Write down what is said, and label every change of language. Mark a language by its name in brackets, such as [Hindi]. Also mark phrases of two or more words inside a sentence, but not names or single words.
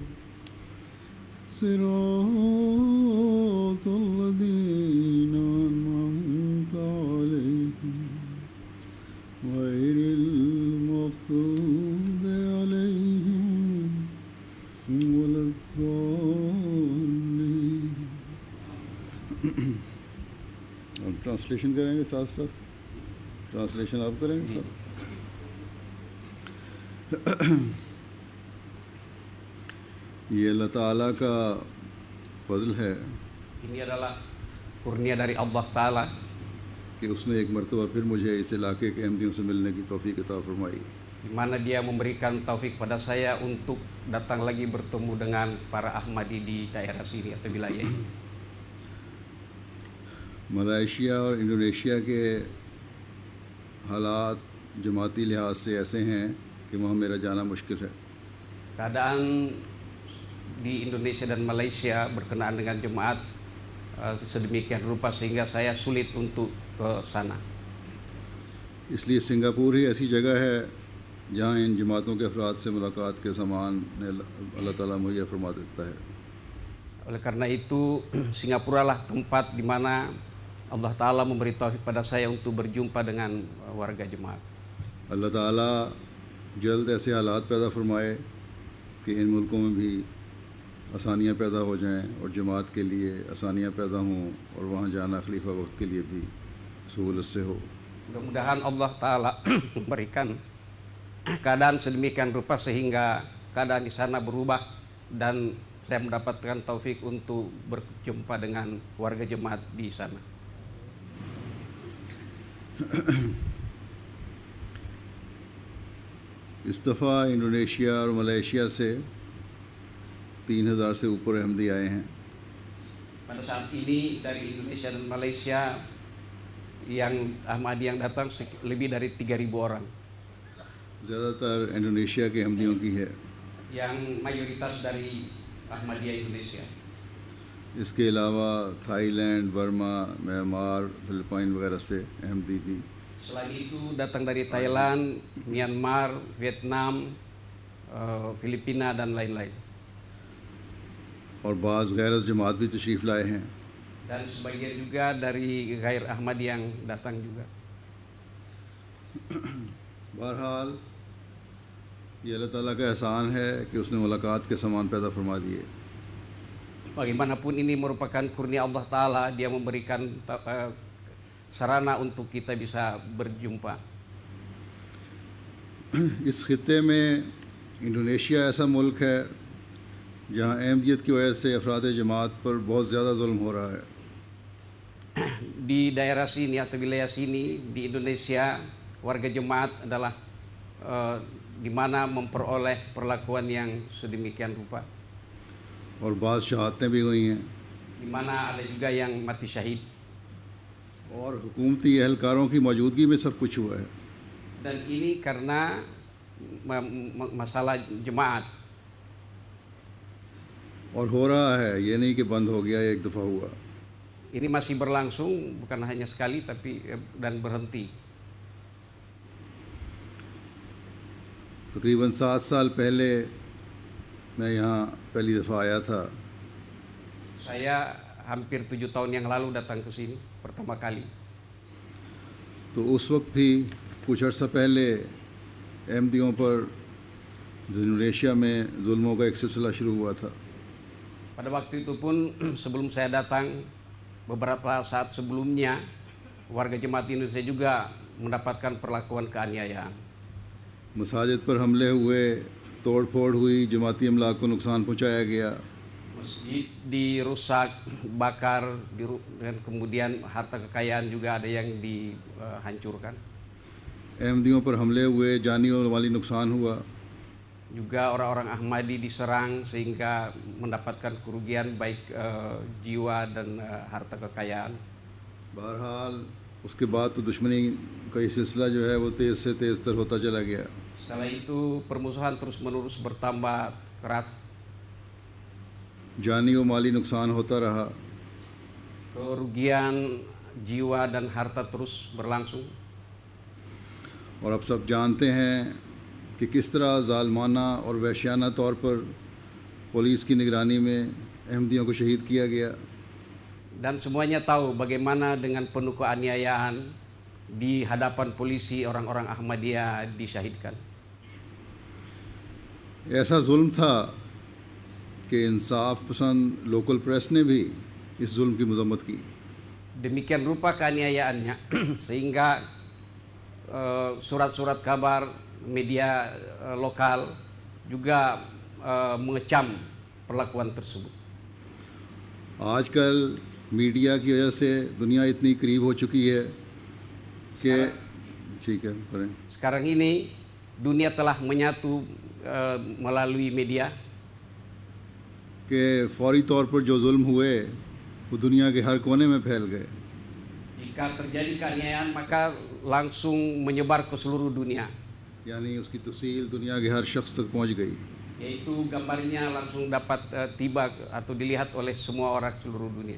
[Arabic] صراط الذين أنعمت عليهم غير المغضوب عليهم ولا الضالين. [Urdu] ہم ٹرانسلیشن کریں گے ساتھ ساتھ ٹرانسلیشن آپ کریں گے سر. یہ اللہ تعالیٰ کا فضل ہے [Indonesian] Ini adalah kurnia dari Allah Ta'ala [Urdu] کہ اس نے ایک مرتبہ پھر مجھے اس علاقے کے احمدیوں سے ملنے کی توفیق عطا فرمائی. [Indonesian] di mana dia memberikan taufik pada saya untuk datang lagi bertemu dengan para Ahmadi di daerah sini atau wilayah ini. [Urdu] ملیشیا اور انڈونیشیا کے حالات جماعتی لحاظ سے ایسے ہیں کہ وہاں میرا جانا مشکل ہے. [Indonesian] Keadaan di Indonesia dan Malaysia berkenaan dengan jemaat sedemikian rupa sehingga saya sulit untuk ke sana. [Urdu] اس لیے سنگاپور ہی ایسی جگہ ہے جہاں ان جماعتوں کے افراد سے ملاقات کے سامان اللہ تعالیٰ مہیا فرما دیتا ہے. [Indonesian] Oleh karena itu Singapura lah tempat di mana Allah Ta'ala memberi taufik pada saya untuk berjumpa dengan warga jemaat. [Urdu] اللہ تعالیٰ جلد ایسے حالات پیدا فرمائے کہ ان ملکوں میں بھی آسانیاں پیدا ہو جائیں اور جماعت کے لیے آسانیاں پیدا ہوں اور وہاں جانا خلیفہ وقت کے لیے بھی سہولت سے ہو. [Indonesian] Mudah-mudahan Allah Ta'ala memberikan keadaan sedemikian rupa sehingga keadaan di sana berubah dan saya mendapatkan taufik untuk berjumpa dengan warga jemaat di sana. [Urdu] اس دفعہ انڈونیشیا اور ملیشیا سے 3000 سے اوپر احمدی آئے ہیں. [Indonesian] Pada saat ini dari Indonesia dan Malaysia yang Ahmadi yang datang lebih dari 3.000 orang. [Urdu] زیادہ تر انڈونیشیا کے احمدیوں کی ہے. [Indonesian] Yang mayoritas dari Ahmadiyah Indonesia. [Urdu] اس کے علاوہ تھائی لینڈ، برما، میانمار، فلپائن وغیرہ سے احمدی بھی. [Indonesian] Selain itu datang dari Thailand, Myanmar, Vietnam, Filipina dan lain-lain. [Urdu] اور بعض غیر جماعت بھی تشریف لائے ہیں. [Indonesian] Dan sebagian juga dari Ghair Ahmadi yang datang juga. [Urdu] بہرحال یہ اللہ تعالیٰ کا احسان ہے کہ اس نے ملاقات کے سامان پیدا فرما دیے. [Indonesian] Bagaimanapun ini merupakan kurnia Allah Ta'ala, dia memberikan sarana untuk kita bisa berjumpa. [Urdu] اس خطے میں انڈونیشیا ایسا ملک ہے جہاں احمدیت کی وجہ سے افراد جماعت پر بہت زیادہ ظلم ہو رہا ہے. [Indonesian] Di daerah sini atau wilayah sini di Indonesia warga jemaat adalah di mana memperoleh perlakuan yang sedemikian rupa. [Urdu] اور بعض شہادتیں بھی ہوئی ہیں. [Indonesian] Di mana ada juga yang mati syahid. [Urdu] اور حکومتی اہلکاروں کی موجودگی میں سب کچھ ہوا ہے. [Indonesian] Dan ini karena masalah jemaat. [Urdu] اور ہو رہا ہے، یہ نہیں کہ بند ہو گیا، ایک دفعہ ہوا. [Indonesian] Ini masih berlangsung, bukan hanya sekali tapi dan berhenti. [Urdu] تقریباً 7 سال پہلے میں یہاں پہلی دفعہ آیا تھا. [Indonesian] Saya hampir 7 tahun yang lalu datang ke sini pertama kali. [Urdu] تو اس وقت بھی کچھ عرصہ پہلے احمدیوں پر انڈونیشیا میں ظلموں کا ایک سلسلہ شروع ہوا تھا. [Indonesian] Pada waktu itu pun sebelum saya datang, beberapa saat sebelumnya warga jemaat Indonesia juga mendapatkan perlakuan keaniayaan. [Urdu] مساجد پر حملے ہوئے، توڑ پھوڑ ہوئی، جماعتی املاک کو نقصان پہنچایا گیا. [Indonesian] Masjid dirusak, bakar, dan kemudian harta kekayaan juga ada yang dihancurkan. [Urdu] احمدیوں پر حملے ہوئے، جانی اور مالی نقصان ہوا. [Indonesian] Juga orang-orang Ahmadi diserang sehingga mendapatkan kerugian baik jiwa dan harta kekayaan. [Urdu] بہرحال اس کے بعد تو دشمنی کا یہ سلسلہ جو ہے وہ تیز سے تیز تر ہوتا چلا گیا. [Indonesian] Setelah itu permusuhan terus-menerus bertambah keras. [Urdu] جانی اور مالی نقصان ہوتا رہا. [Indonesian] Kerugian jiwa dan harta terus berlangsung. [Urdu] اور اب سب جانتے ہیں کہ کس طرح ظالمانہ اور وحشیانہ طور پر پولیس کی نگرانی میں احمدیوں کو شہید کیا گیا. [Indonesian] Dan semuanya tahu bagaimana dengan penuh keaniayaan di hadapan polisi orang-orang Ahmadiyah disyahidkan. [Urdu] ایسا ظلم تھا کہ انصاف پسند [English] local press [Urdu] نے بھی اس ظلم کی مذمت کی. [Indonesian] Demikian rupa keaniayaannya sehingga surat-surat kabar media lokal juga mengecam perlakuan tersebut. [Urdu] آج کل میڈیا کی وجہ سے دنیا اتنی قریب ہو چکی ہے کہ ٹھیک ہے پڑھیں. [Indonesian] Sekarang ini dunia telah menyatu melalui media. [Urdu] کہ فوری طور پر جو ظلم ہوئے وہ دنیا کے ہر کونے میں پھیل گئے. [Indonesian] Jika terjadi keaniayaan maka langsung menyebar ke seluruh dunia. [Urdu] یعنی اس کی تفصیل دنیا کے ہر شخص تک پہنچ گئی. [Indonesian] Yaitu gambarnya langsung dapat tiba atau dilihat oleh semua orang seluruh dunia.